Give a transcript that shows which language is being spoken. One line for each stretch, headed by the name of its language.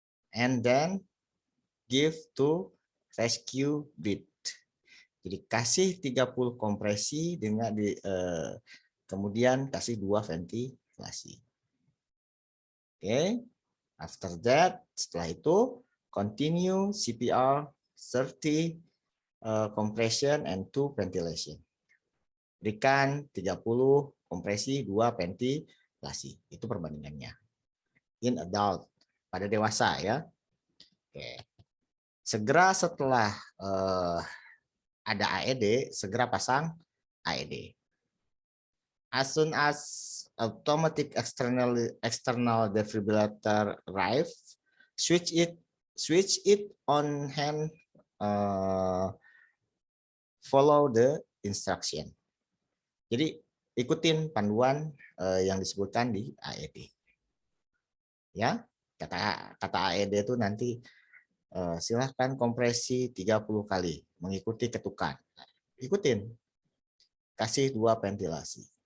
English: And then give to rescue breath.
Indonesian: Jadi kasih 30 kompresi dengan kemudian kasih 2 ventilasi.
English: Oke. After that,
Indonesian: setelah itu
English: continue CPR 30 compression and 2 ventilation.
Indonesian: Berikan 30 kompresi, 2 ventilasi. Itu perbandingannya.
English: In adult,
Indonesian: pada dewasa ya. Oke. Segera setelah ada AED, segera pasang AED.
English: As soon as automatic external defibrillator arrive, switch it on hand, follow the instruction.
Indonesian: Jadi ikutin panduan yang disebutkan di AED. Ya, kata AED itu nanti silahkan kompresi 30 kali mengikuti ketukan. Ikutin. Kasih 2 ventilasi.